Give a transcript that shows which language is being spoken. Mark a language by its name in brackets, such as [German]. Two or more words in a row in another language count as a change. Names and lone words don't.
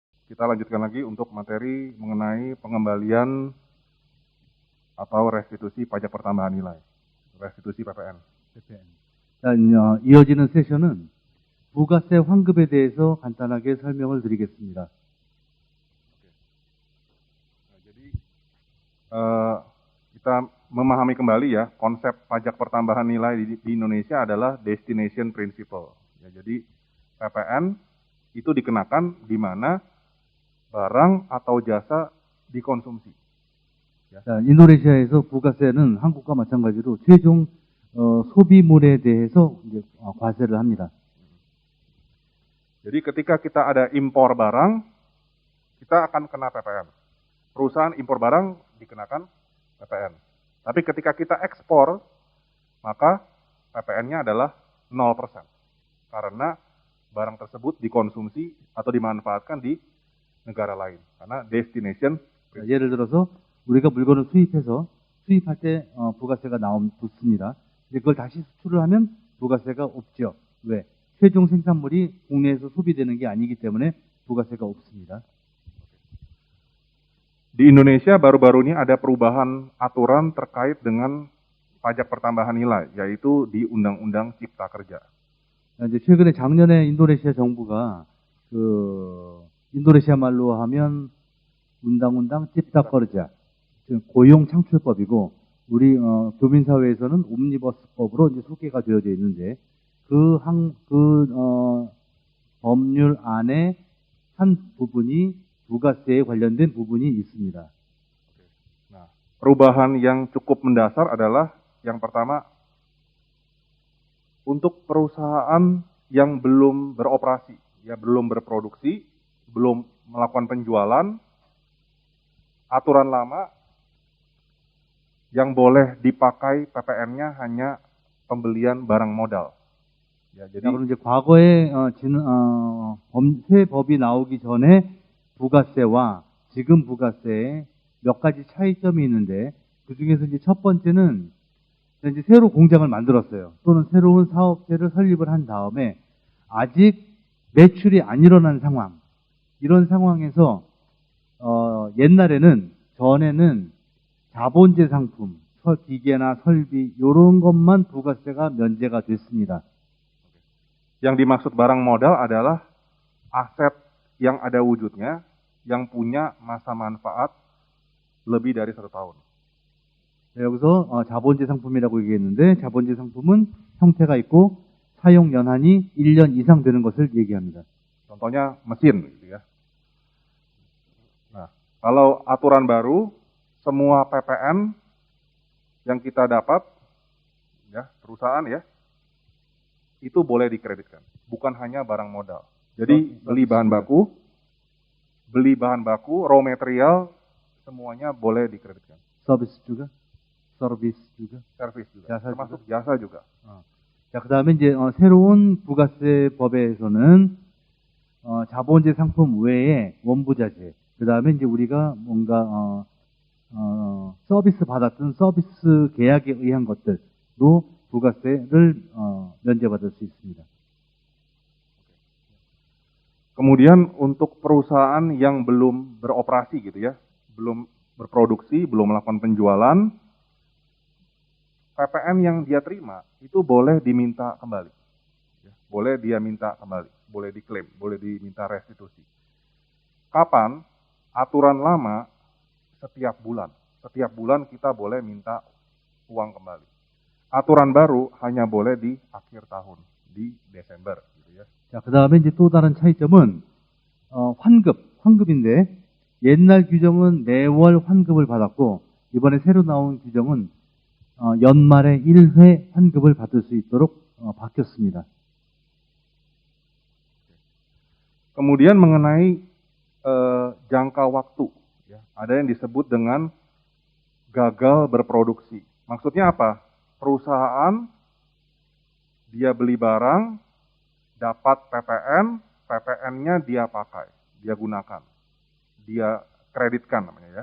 [Indonesian] Kita lanjutkan lagi untuk materi mengenai pengembalian atau restitusi pajak pertambahan nilai, restitusi PPN. [Korean] 자, 이어지는 세션은 부가세 환급에 대해서 간단하게 설명을 드리겠습니다. [Indonesian] Jadi kita memahami kembali ya, konsep pajak pertambahan nilai di Indonesia adalah [English] destination principle. [Indonesian] Ya, jadi PPN itu dikenakan di mana barang atau jasa dikonsumsi. [Korean] 자, 인도네시아에서 부가세는 한국과 마찬가지로 최종 소비물에 대해서 이제 과세를 합니다. [Indonesian] Jadi ketika kita ada impor barang, kita akan kena PPN. Perusahaan impor barang dikenakan PPN. Tapi ketika kita ekspor, maka PPN-nya adalah 0%. Karena barang tersebut dikonsumsi atau dimanfaatkan di negara lain. Karena destination. [Korean] 자, 예를 들어서 우리가 물건을 수입해서 수입할 때 부가세가 붙습니다. 근데 그걸 다시 수출을 하면 부가세가 없죠. 왜? 최종 생산물이 국내에서 소비되는 게 아니기 때문에 부가세가 없습니다. [Indonesian] Di Indonesia baru-baru ini ada perubahan aturan terkait dengan pajak pertambahan nilai, yaitu di Undang-Undang Cipta Kerja. [Korean] 이제 최근에 작년에 인도네시아 정부가 인도네시아 말로 하면 [Indonesian] Undang Cipta Kerja, [Korean] 고용 창출법이고 우리 교민사회에서는 옴니버스법으로 이제 소개가 되어져 있는데 법률 안에 한 부분이 부가세에 관련된 부분이 있습니다. [Indonesian] Nah, perubahan yang cukup mendasar adalah yang pertama, untuk perusahaan yang belum beroperasi, ya belum berproduksi, belum melakukan penjualan, aturan lama yang boleh dipakai PPN-nya hanya pembelian barang modal. Ya, jadi [Korean] 그럼 이제 과거에 세법이 나오기 전에 부가세와 지금 부가세에 몇 가지 차이점이 있는데 그 중에서 이제 첫 번째는 이제 새로 공장을 만들었어요. 또는 새로운 사업체를 설립을 한 다음에 아직 매출이 안 일어난 상황. 이런 상황에서 전에는 자본재 상품, 기계나 설비 이런 것만 부가세가 면제가 됐습니다. [Indonesian] yang dimaksud barang modal adalah aset yang ada wujudnya, yang punya masa manfaat lebih dari 1 tahun. [Korean] 네, 여기서 자본재 상품이라고 얘기했는데 자본재 상품은 형태가 있고 사용 연한이 1년 이상 되는 것을 얘기합니다. [Indonesian] Contohnya mesin, gitu ya. Nah, kalau aturan baru, semua PPN yang kita dapat, ya perusahaan ya, itu boleh dikreditkan, bukan hanya barang modal. Jadi beli bahan baku, [English] raw material, [Indonesian] semuanya boleh dikreditkan. 서비스 juga? Servis juga, jasa termasuk jasa juga. [Korean] 자, 그 다음에 이제 새로운 부가세법에서는 자본재 상품 외에 원부자재, 그 다음에 이제 우리가 뭔가 서비스 받았던 서비스 계약에 의한 것들로 부가세를 면제받을 수 있습니다. [Indonesian] Kemudian untuk perusahaan yang belum beroperasi gitu ya, belum berproduksi, belum melakukan penjualan, PPN yang dia terima itu boleh diminta kembali. Boleh dia minta kembali, boleh diklaim, boleh diminta restitusi. Kapan? Aturan lama setiap bulan. Setiap bulan kita boleh minta uang kembali. Aturan 바로 hanya boleh di akhir tahun, di Desember gitu ya. [Korean] 자, 그다음에 이제 또 다른 차이점은 환급인데 옛날 규정은 매월 환급을 받았고 이번에 새로 나온 규정은 연말에 1회 환급을 받을 수 있도록 바뀌었습니다. [Indonesian] Kemudian mengenai jangka waktu, ya, ada yang disebut dengan gagal berproduksi. Maksudnya apa? Perusahaan dia beli barang, dapat PPN, PPN-nya dia pakai, dia gunakan, dia kreditkan namanya ya.